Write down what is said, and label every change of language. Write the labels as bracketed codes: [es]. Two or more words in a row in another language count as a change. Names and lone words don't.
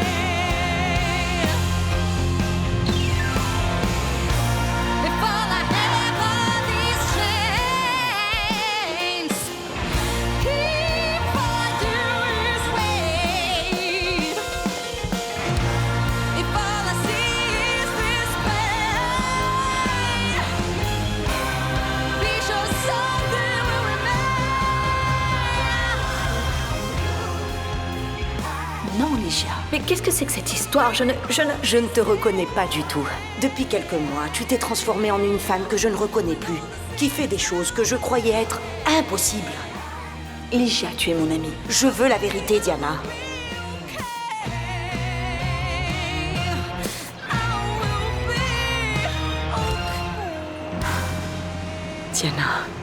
[en] If all I have are these chains, if all I do is wait, if all I see is this pain, be sure something will remain. [fr] Non, Ligia. Mais qu'est-ce que c'est que cette histoire? Je ne te reconnais pas du tout. Depuis quelques mois, tu t'es transformée en une femme que je ne reconnais plus, qui fait des choses que je croyais être impossibles. Ligia, tu es mon amie. Je veux la vérité, Diana. Diana.